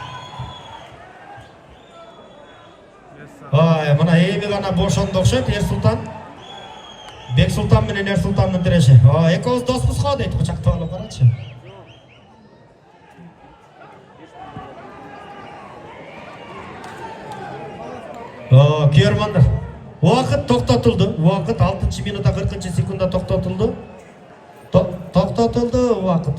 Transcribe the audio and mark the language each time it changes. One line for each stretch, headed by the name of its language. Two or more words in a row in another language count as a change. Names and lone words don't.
Kyrgyz: Мына эми гана бошонду окшойт Эрсултан. Бексултан менен Эрсултандын тиреши. Экөөбүз доспуз го дейт, кучактап алып карачы. Көрмандар.
Kazakh: Уақыт тоқтатылды. Уақыт 6 минута 40 секунда тоқтатылды. Тоқтатылды уақыт.